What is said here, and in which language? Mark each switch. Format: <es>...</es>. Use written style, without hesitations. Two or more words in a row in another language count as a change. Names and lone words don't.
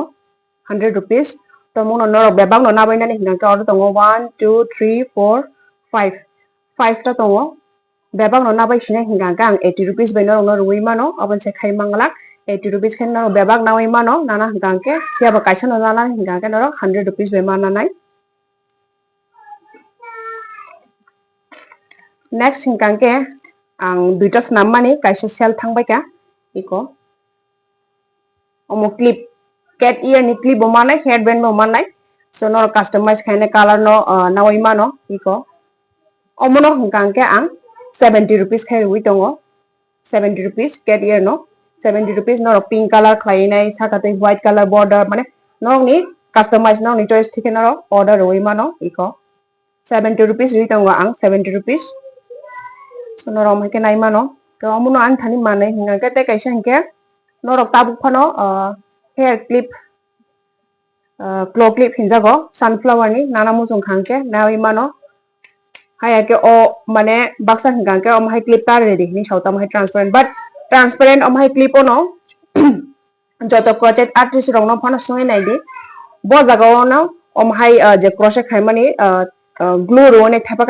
<trp>100 rupees to mono norok bebang no nabai nani hingke order tongo 1 2 3 4 5 ta tongo bebang no nabai sine hingke ang 80 rupees bai norok no rui mano abon se khai manglak 80 rupees khe norok bebang nawi mano nana hingke yaba kaisa no nana hingke norok 100 rupees bai mananai next hingke ang duita snam mani kaisa sel thangbai ka iko omo</trp> <en>clip cat ear</en> <trp>ni clip bo manai</trp> <en>hair band</en> <trp>bo manai so norok customize khaina color no nawi mano iko omo no hingke ang 70 rupees khai rui tongo 70</trp> <en>rupees cat ear</en> <trp>no 70 rupees norok</trp> <en>pink color</en> <trp>khlainai sakate</trp> <en>white color border</en> <trp>mane norok ni customize norok ni choice thike norok order rui mano iko 70 rupees rui tongo ang 70 rupees so norok hingke nai mano to omo no ang thani manai hingke te kaisa hingke norok tabuk phano</trp> <en>hair clip claw clip</en> <trp>hinjago sunflower ni nana musung khangke nawi mano hayake o mane baksa hingke om hai clip tar ready ni sauta om hai transparent om hai clip ono joto</trp> <en>crochet artist</en> <trp>rok no phano sungai nai di bo jaga no om hai je crochet khaimani glue ro ne thapa</trp>